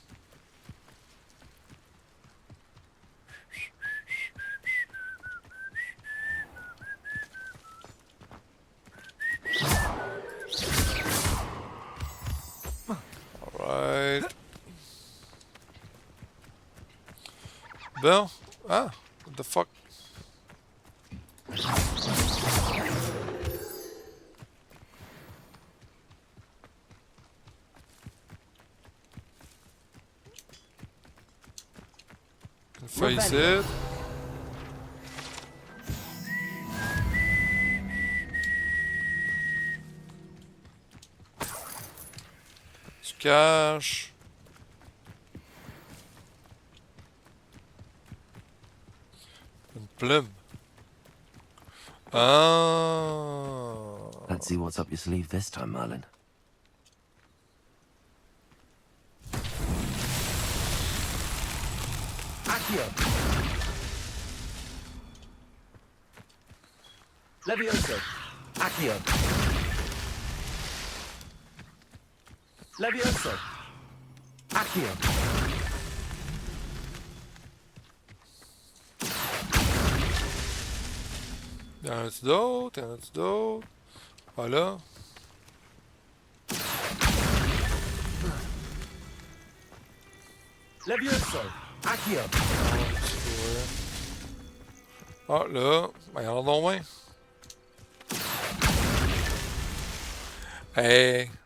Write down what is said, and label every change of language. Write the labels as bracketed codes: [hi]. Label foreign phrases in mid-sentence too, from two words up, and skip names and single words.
[fr] Alright. Bon. [en] Ah, what the fuck? Face it. [fr] Tu caches. Une plume. Ah. [en] Let's see what's up your sleeve this time, Merlin. [fr] Accio. Levioso. Accio. Levioso. Accio. Y'en a-tu d'autres? Y'en a-tu d'autres? Voilà. Levioso. Accio. Ah, là. Ben, y'en a donc moins. Hey!